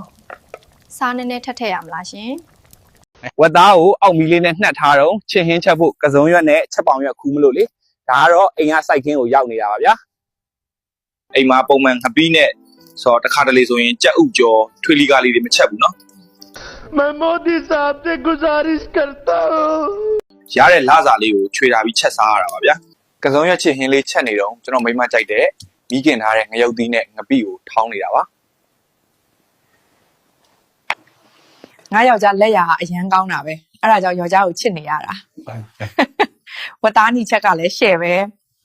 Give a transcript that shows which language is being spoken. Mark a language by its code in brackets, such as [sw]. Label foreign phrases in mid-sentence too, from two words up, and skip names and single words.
[my] စားနည်းနည်းထက်ထည့်ရမလားရှင် ဝက်သားကိုအောက်မီလေးနဲ့နှက်ထားတော့ချင်းဟင်းချက်ဖို့ကစုံရွက်နဲ့ချက်ပေါင်ရွက်ခူးမလို့လေဒါကတော့အိမ်ကစိုက်ခင်းကိုရောက်နေတာပါဗျာအိမ်မှာပုံမှန်ငပီးနဲ့ဆိုတော့တစ်ခါတလေဆိုရင်ကြက်ဥကြော်ထွေလီကားလေးတွေမချက်ဘူးနော် [hi] मैं मोदी साहब से गुजारिश करता हूँ [my] ရတဲ့လစာလေးကိုခြွေတာပြီးချက်စားရတာပါဗျာကစုံရွက်ချင်းဟင်းလေးချက်နေတော့ကျွန်တော်မိမကြိုက်တဲ့မိခင်ထားတဲ့ငရုတ်သီးနဲ့ငပီးကိုထောင်းနေတာပါ ငါယောက်ျားလက်ရာအရန်ကောင်းတာပဲအဲ့ဒါကြောင့်ယောက်ျားကိုချစ်နေရတာဝတ်သားနီချက်ကလည်းရှယ်ပဲ